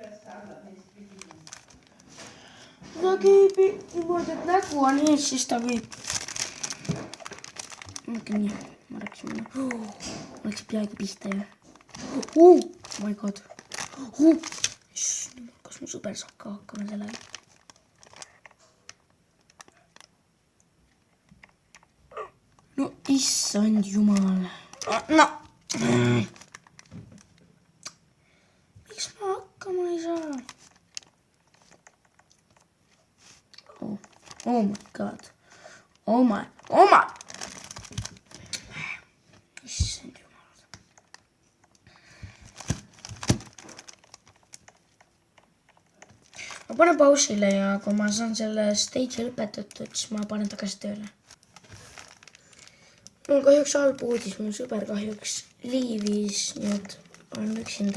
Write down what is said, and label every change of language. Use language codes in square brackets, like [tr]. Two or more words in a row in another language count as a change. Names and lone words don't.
[et] Ta käib niimoodi, et nägu on ees, siis ta käib. Okei, nii. Ma rääksin minna. Ma läksin peaaegu pihta ja. [en] Oh my god. [et] Kas mu sõber saab ka hakkama sellega? No, issand jumal. No. Miks ma hakkama ei saa? [en] Oh my god. Oh my. [et] Issand jumal. Ma panen pausile ja kui ma saan selle stage'i lõpetatud, siis ma panen tagasi tööle. Mul kahjuks halb uudis, mu sõber kahjuks liivis, nii et olen üksinda.